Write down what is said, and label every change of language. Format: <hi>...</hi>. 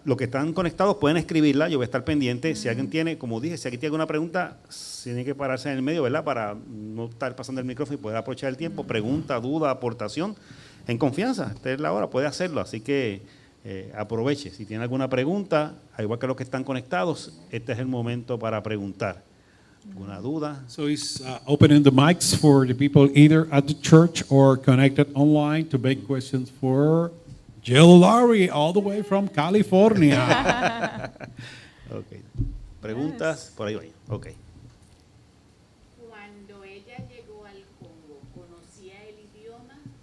<es>Los que están conectados pueden escribirla, yo voy a estar pendiente. Si alguien tiene, como dije, si alguien tiene alguna pregunta, tiene que pararse en el medio, ¿verdad? Para no estar pasando el micrófono y poder aprovechar el tiempo. Pregunta, duda, aportación, en confianza. Esta es la hora, puede hacerlo. Así que aproveche. Si tiene alguna pregunta, al igual que los que están conectados, este es el momento para preguntar. ¿Alguna duda?</es> <en>So he's opening the mics for the people either at the church or connected online to make questions for Jill Lowery, all the way from California. Ok.</en> <es>Preguntas, por ahí vayan. Ok. Cuando ella llegó al Congo, ¿conocía el idioma</es>